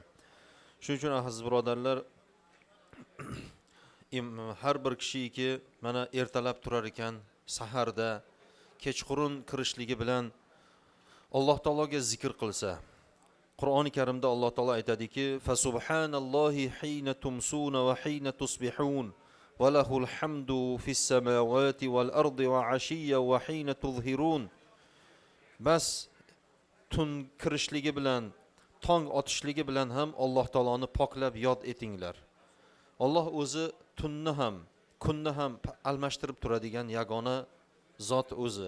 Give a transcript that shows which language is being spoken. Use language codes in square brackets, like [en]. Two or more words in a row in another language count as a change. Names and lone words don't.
[uz] Shuning uchun aziz birodarlar, har bir kishiki mana ertalab turar ekan, saharda, kechqurun kirishligi bilan Alloh taologa zikr qilsa, Qur'oni Karimda Alloh taolo aytadiki: [ar] "فسبحان الله حين تمسون وحين تصبحون وله الحمد في السماوات والأرض وعشيا وحين تظهرون." [uz] Bas tun kirishligi bilan, tong otishligi bilan ham Alloh taoloni poklab yod etinglar. Alloh o'zi tunni ham, kunni ham almashtirib turadigan yagona zot o'zi.